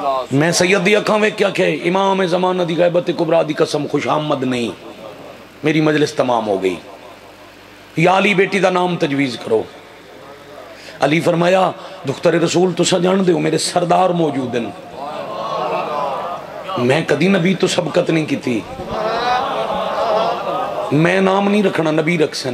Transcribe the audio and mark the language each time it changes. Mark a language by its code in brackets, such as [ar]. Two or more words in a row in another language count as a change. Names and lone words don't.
[pa] میں سید دی اکھاں ویکھ کیا کہ امام زمانہ دی غیبت کبریٰ دی قسم خوش آمد نہیں، میری مجلس تمام ہو گئی، یا علی بیٹی دا نام تجویز کرو۔ علی فرمایا دختر رسول تو جان دے ہو میرے سردار موجود ہیں، میں کدی نبی تو سبقت نہیں کی تھی، میں نام نہیں رکھنا، نبی رکھ سن۔